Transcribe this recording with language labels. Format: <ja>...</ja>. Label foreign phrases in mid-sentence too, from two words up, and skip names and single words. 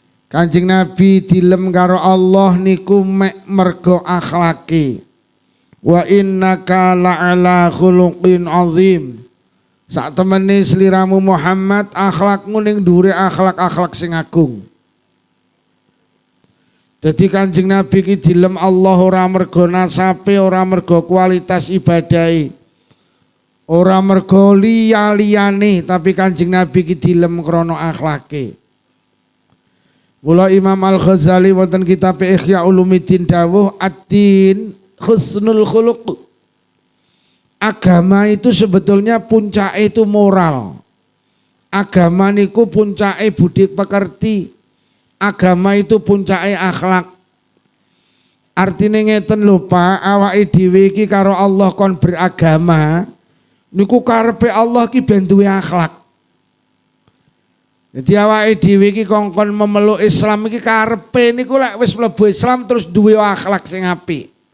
<jv>Kanjeng Nabi dilem karo Allah niku mek mergo akhlake.</jv> <ar>وإنك لعلى خلق عظيم.</ar> <jv>Sak temene sliramu Muhammad akhlakmu ning dhuwure akhlak-akhlak sing agung. Dadi Kanjeng Nabi ki dilem Allah ora mergo nasabe, ora mergo kualitas ibadahe. Ora mergo liya-liyane, tapi Kanjeng Nabi ki dilem krana akhlake. Mula Imam Al-Ghazali wonten kitab Ihya Ulumuddin dawuh</jv> <ar>الدين حسن الخلق.</ar> <id>Agama itu sebetulnya puncake itu moral.</id> <jv>Agama niku puncake budi pekerti.</jv> <id>Agama itu</id> <jv>puncake akhlak. Artine ngeten lho Pak, awake dhewe iki karo Allah kon beragama niku karepe Allah ki ben duwe akhlak. Jadi awake dhewe iki kongkon memeluk Islam iki karepe niku lek wis mlebu Islam terus duwe akhlak sing apik.</jv>